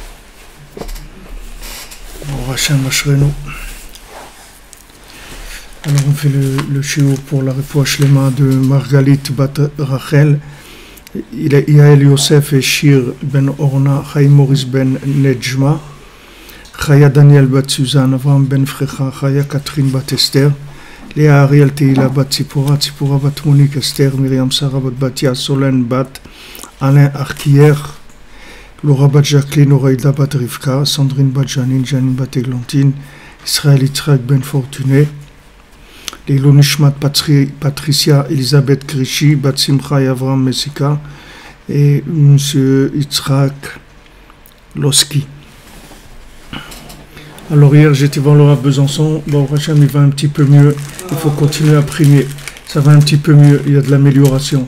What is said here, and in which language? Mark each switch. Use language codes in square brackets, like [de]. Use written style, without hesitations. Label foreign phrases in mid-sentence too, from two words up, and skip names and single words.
[he] Hachem Ashrenu. [fr] Alors on fait le shiur pour la [he] refoua shlema [fr] de Margalit Bat Rachel, Yael Yosef et Shir Ben Orna, Chaim Maurice Ben Nejma, Chaya Daniel Bat Suzanne, Avram Ben Frecha, Chaya Catherine Bat Esther, Léa Ariel Teila Bat Tzipora, Tzipora Bat Monique Esther, Myriam Sarah Bat Batia, Solène Bat Alain Arkier, Laura Bat Jacqueline, Oraïda Bat Rivka, Sandrine Bat Janine, Janine Bat Eglantine, Israël Yitzhak Ben Fortuné, [he] Leilo Nishmat [fr] Patricia Elisabeth Krishi, Bat Simcha Avram Messika et M. Yitzhak Loski. Alors hier j'étais voir Laura Besançon, bon Hachem il va un petit peu mieux, il faut continuer à prier, ça va un petit peu mieux, il y a de l'amélioration.